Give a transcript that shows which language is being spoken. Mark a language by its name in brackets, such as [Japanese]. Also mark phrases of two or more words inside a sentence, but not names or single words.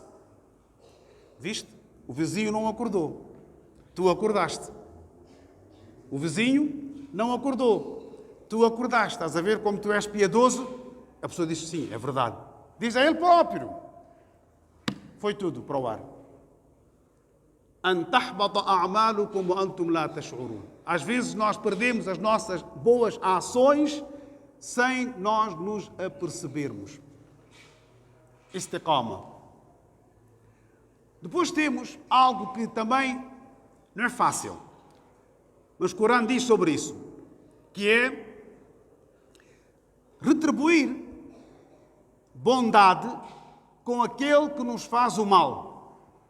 [Portuguese] Viste? O vizinho não acordou. Tu acordaste. O vizinho não acordou. Tu acordaste. Estás a ver como tu és piedoso? A pessoa diz sim, é verdade. Diz a ele próprio. Foi tudo para o ar. [Arabic] أن تحبط أعمالكم وأنتم لا تشعرون. [Portuguese] Às vezes nós perdemos as nossas boas ações sem nós nos apercebermos. Istiqama. Depois temos algo que também não é fácil, mas o Corão diz sobre isso, que é retribuir bondade com aquele que nos faz o mal.